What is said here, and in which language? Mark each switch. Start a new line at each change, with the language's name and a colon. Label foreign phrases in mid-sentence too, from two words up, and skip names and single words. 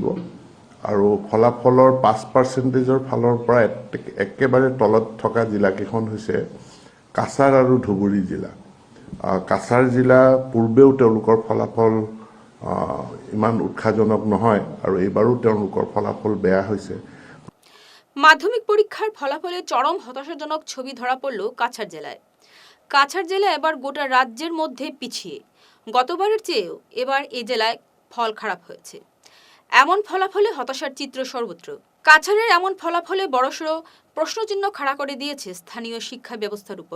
Assamese: আৰু ফলাফলৰ 5%ৰ ফালৰ পৰা একেবাৰে তলত থকা জিলাকেইখন হৈছে কাছাৰ আৰু ধুবুৰী জিলা। কাছাৰ জিলা পূৰ্বেও তেওঁলোকৰ ফলাফল ইমান উৎসাহজনক নহয়, আৰু এইবাৰো তেওঁলোকৰ ফলাফল বেয়া হৈছে।
Bangla: মাধ্যমিক পরীক্ষার ফলাফলে চরম হতাশাজনক ছবি ধরা পড়ল কাছাড় জেলায়। কাছাড় জেলা এবার গোটা রাজ্যের মধ্যে পিছিয়ে। গতবারের চেয়েও এবার এই জেলায় ফল খারাপ হয়েছে। এমন ফলাফলে হতাশার চিত্র সর্বত্র। কাছাড়ের এমন ফলাফলে বড়সড় প্রশ্নচিহ্ন খাড়া করে দিয়েছে স্থানীয় শিক্ষা ব্যবস্থার উপর।